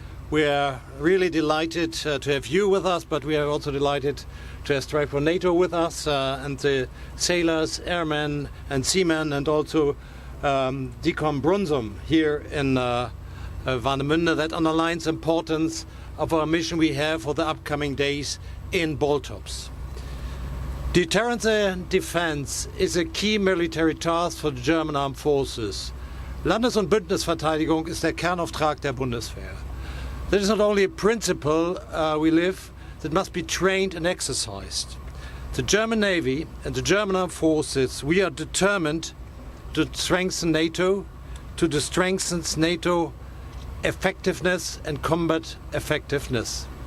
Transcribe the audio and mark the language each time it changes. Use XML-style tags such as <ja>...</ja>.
<en>We are really delighted to have you with us, but we are also delighted to have Strike for NATO with us and the sailors, airmen and seamen, and also DECOM Brunsum here in Warnemünde. That underlines the importance of our mission we have for the upcoming days in Baltops. Deterrence and defense is a key military task for the German armed forces.</en> <de>Landes- und Bündnisverteidigung ist der Kernauftrag der Bundeswehr.</de> <en>That is not only a principle we live, that must be trained and exercised. The German Navy and the German armed forces, we are determined to strengthen NATO, to strengthen NATO effectiveness and combat effectiveness.</en>